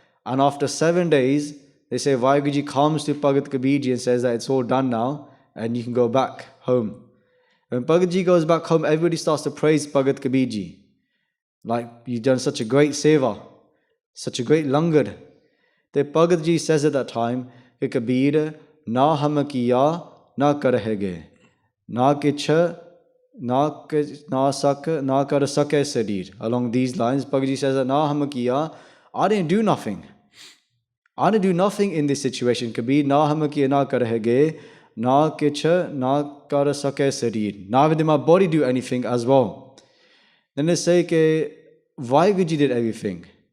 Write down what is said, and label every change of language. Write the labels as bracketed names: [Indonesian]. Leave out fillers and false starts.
[English] And after 7 days, they say Vaheguru Ji comes to Bhagat Kabir Ji and says that it's all done now and you can go back home. When Bhagat Ji goes back home, everybody starts to praise Bhagat Kabir Ji. Like, you've done such a great seva, such a great langar. The Bhagat Ji says at that time, [Punjabi] कि कबीर ना हम किया ना करहगे ना किछ ना कर सके शरीर. [English] Along these lines, Bhagat Ji says that [Punjabi] na hum kiya, [English] I didn't do nothing. I didn't do nothing in this situation. [Punjabi] Kabir na hum kiya na karhege na kich na kar sake sharir. [English] Neither did my body do anything as well. Then they say that Vaheguru Ji did everything.